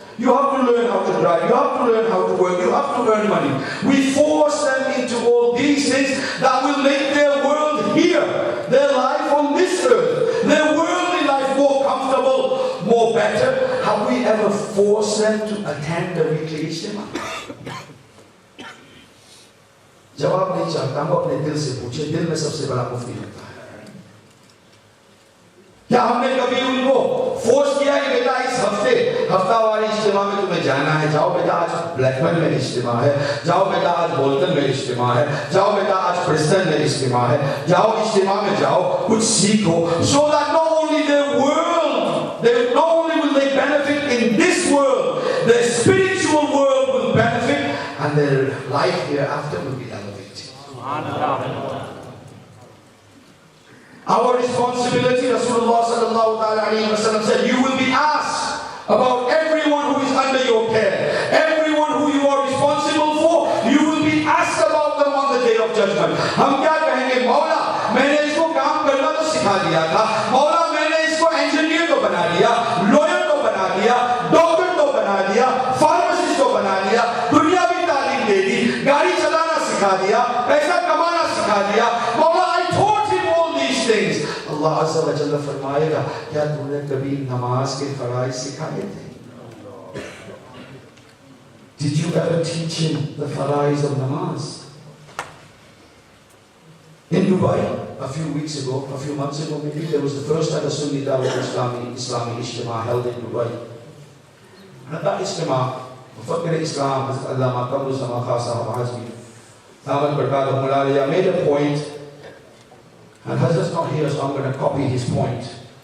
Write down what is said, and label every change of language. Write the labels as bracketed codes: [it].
[en] You have to learn how to drive, you have to learn how to work, you have to earn money. We force them into all these things that will make their world here, their life on this earth, their worldly life more comfortable, more better. Have we ever forced them to attend the weekly Ijtema? [hi] जवाब नहीं चाहता, हम अपने दिल से पूछे, दिल में सबसे बड़ा मुफ्ती होता है। क्या हमने कभी उनको फोर्स किया कि बेटा इस हफ्तावारी इज्तिमा में तुम्हें जाना है, जाओ बेटा आज ब्लैकबर्न में इज्तिमा है, जाओ बेटा आज बोल्टन में इज्तिमा है, जाओ बेटा आज प्रिस्टन में इज्तिमा है, जाओ इज्तिमा में जाओ, कुछ सीखो, [en] so that not only their world, not only will they benefit in this world, their spiritual world will benefit, and their life hereafter will be elevated. Our responsibility, Rasulullah sallallahu alaihi wasallam said, you will be asked about everyone who is under your care. Everyone who you are responsible for, you will be asked about them on the day of judgment. [hi] हम क्या कहेंगे? मौला, मैंने इसको काम करना तो सिखा दिया था. मौला, मैंने इसको इंजीनियर तो बना दिया, लॉयर तो बना दिया, डॉक्टर तो बना दिया, फार्मासिस्ट तो बना दिया, दुनियावी तालीम दे दी, गाड़ी चलाना सिखा दिया, पैसा कमाना सिखा दिया. [en] मौला, I taught him all these things. [hi] Allah Azza wa Jalla फरमाएगा, क्या तुमने कभी नमाज के फराइज सिखाए थे? [en] Did you ever teach him the faraiz of namaz? In Dubai, a few weeks ago, a few months ago maybe, there was the first ever Sunni Dawat Islami Ijtema held in Dubai. And at that Ijtema, Mufakkir Islam, Hazrat Allama Qamru Zaman Khan Sahab Hazmi, Thaman Barkadahum Alaliya made a point, and Hazrat's not here, so I'm going to copy his point.